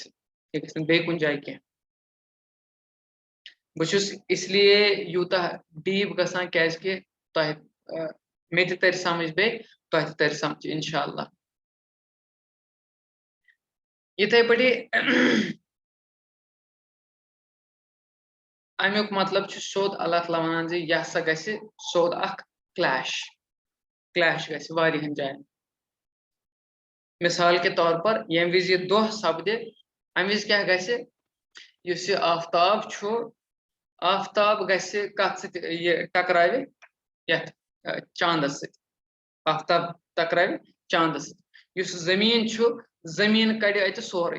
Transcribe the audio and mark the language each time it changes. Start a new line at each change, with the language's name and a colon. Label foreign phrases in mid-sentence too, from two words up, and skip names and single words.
Kashmiri: یہِ گژھِ نہٕ بیٚیہِ کُنہِ جایہِ کینٛہہ. بہٕ چھُس اسلیے یوٗتاہ ڈیٖپ گژھان کیازِ کہِ تۄہہِ مےٚ تہِ ترِ سمجھ بیٚیہِ تۄہہِ تہِ ترِ سمجھ
Arabic: انشاء اللہ.
Kashmiri: یِتھَے پٲٹھی امیُک مطلب چھُ سیوٚد اللہ تعالیٰ وَنان زِ یہِ ہسا گژھِ سیوٚد اکھ کلیش گژھِ واریاہن جاین.
Urdu: مِثال کے طور پر
Kashmiri: ییٚمہِ وِزِ یہِ دۄہ سپدِ اَمہِ وِزِ کیاہ گژھِ؟ یُس یہِ آفتاب چھُ آفتاب گژھِ کتھ سۭتۍ یہِ ٹکراوِ یتھ چاندس سۭتۍ. آفتاب ٹکراوِ چاندس سۭتۍ. یُس زٔمیٖن چھُ زٔمیٖن کڑِ اتہِ سورُے.